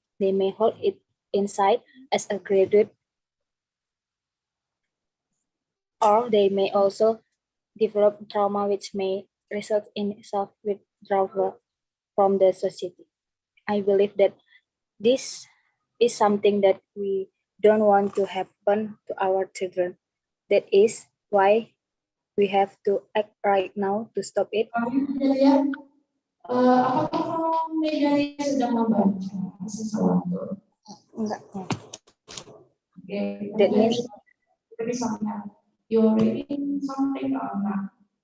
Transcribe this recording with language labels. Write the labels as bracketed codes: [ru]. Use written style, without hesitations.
[en] They may hold it inside as a graduate, or they may also develop trauma which may result in self-withdrawal from the society. I believe that this is something that we don't want to happen to our children. That is why we have to act right now to stop it. [id] Apakah Media sedang membaca sesuatu? Enggak. [en] Okay. That means you're reading something or not.